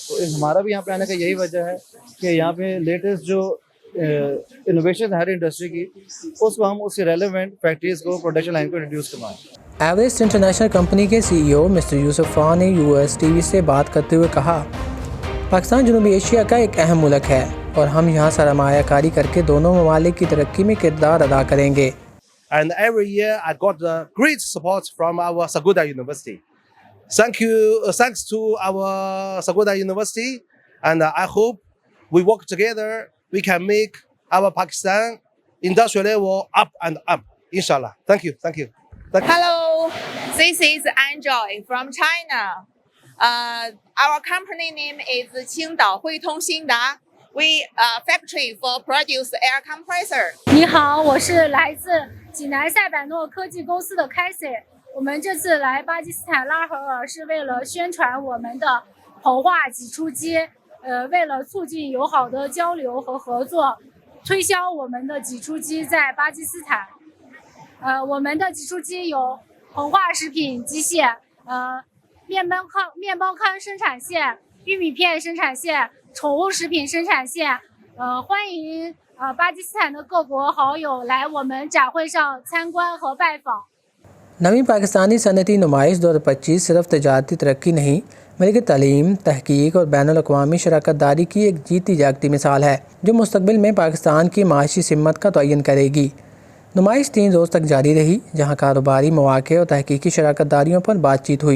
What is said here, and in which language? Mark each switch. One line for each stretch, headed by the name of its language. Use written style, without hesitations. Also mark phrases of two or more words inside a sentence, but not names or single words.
Urdu: تو ہمارا بھی یہاں پے آنے کا یہی وجہ ہے کہ یہاں پے لیٹسٹ جو انوویشن ہے ہر انڈسٹری کی، اس کو ہم اس کے
English: relevant factories
Urdu: کو,
English: production line
Urdu: کو انٹروڈیوس کروائیں. ایورسٹ انٹرنیشنل کمپنی کے CEO مسٹر یوسف خان نے US TV سے بات کرتے ہوئے کہا، پاکستان جنوبی ایشیا کا ایک اہم ملک ہے اور ہم یہاں سرمایہ کاری کرکے دونوں ممالک کی ترقی میں کردار ادا کریں گے.
English: And every year I got great support from our Sargodha University. Thanks to our Sargodha University, and I hope we work together. We can make our Pakistan industrial level up and up. Inshallah. Thank you. Hello, this is Anjoy from China. Our company name is Qingdao Huitong Xingda. We factory for produce air compressor.
Chinese: 你好，我是来自济南赛百诺科技公司的 Casey。我们这次来巴基斯坦拉合尔是为了宣传我们的硼化挤出机，为了促进友好的交流和合作，推销我们的挤出机在巴基斯坦。我们的挤出机有硼化食品机械，面包糠生产线、玉米片生产线、宠物食品生产线。欢迎巴基斯坦的各国好友来我们展会上参观和拜访。
Urdu: نوی پاکستانی صنعتی نمائش 2025 صرف تجارتی ترقی نہیں بلکہ تعلیم، تحقیق اور بین الاقوامی شراکت داری کی ایک جیتی جاگتی مثال ہے جو مستقبل میں پاکستان کی معاشی سمت کا تعین کرے گی. نمائش 3 روز تک جاری رہی، جہاں کاروباری مواقع اور تحقیقی شراکت داریوں پر بات چیت ہوئی.